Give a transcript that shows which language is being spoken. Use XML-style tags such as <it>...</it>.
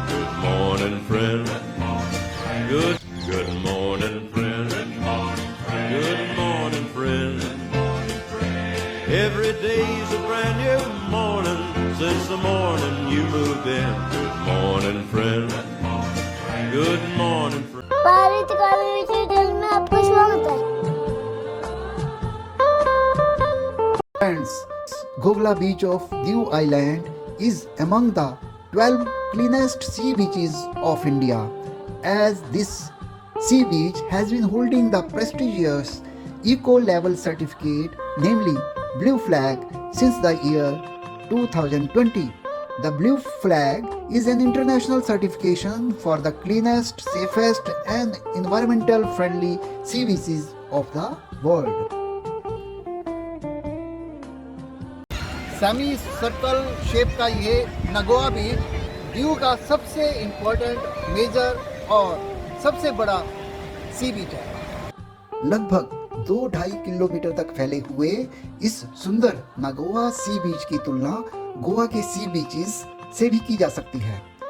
<en>Good morning, friend. Good morning, friend. Good morning, friend. Every day's a brand new morning since the morning you moved in. Good morning, friend. Good morning, friend.</en> <hi>Bharat काव्य विषय में आपका स्वागत है।</hi> <en>Friends, Gogla beach of Diu Island is among the 12 cleanest sea beaches of India, as this sea beach has been holding the prestigious Eco-Level certificate, namely Blue Flag, since the year 2020. The Blue Flag is an international certification for the cleanest, safest and environmental friendly sea beaches of the world.</en> <hi>Semi circle shape का ये नगोआ बीच दीव का सबसे important major और सबसे बड़ा सी बीच है। लगभग 2-2.5 kilometre तक फैले हुए इस सुंदर नगोआ सी बीच की तुलना गोवा के सी बीचेस से भी की जा सकती है।</hi>